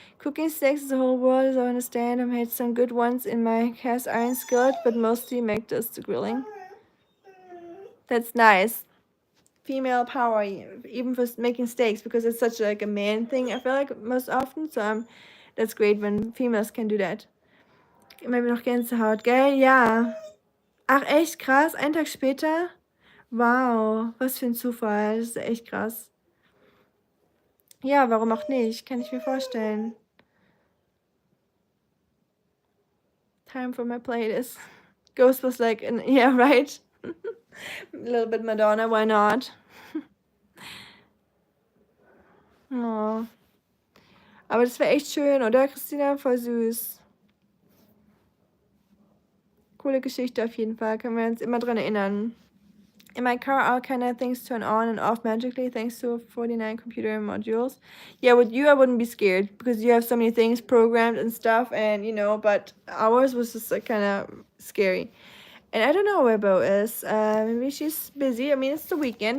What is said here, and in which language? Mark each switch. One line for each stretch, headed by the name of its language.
English: Cooking steaks is a whole world, as I understand. I've made some good ones in my cast iron skillet, but mostly make just the grilling. That's nice. Female power, even for making steaks, because it's such like a man thing, I feel like most often. So that's great when females can do that.
German: Immer noch Gänsehaut, gell? Ja. Ach, echt krass? Einen Tag später? Wow, was für ein Zufall. Das ist echt krass. Ja, warum auch nicht? Kann ich mir vorstellen.
English: Time for my playlist. Ghost was like, yeah, right? A little bit Madonna, why not? Oh.
German: Aber das wäre echt schön, oder, Christina? Voll süß. Coole Geschichte auf jeden Fall. Können wir uns immer dran erinnern.
English: In my car, all kind of things turn on and off magically thanks to 49 computer modules. Yeah, with you, I wouldn't be scared because you have so many things programmed and stuff, and but ours was just like, kind of scary. And I don't know where Bo is. Maybe she's busy. I mean, it's the weekend.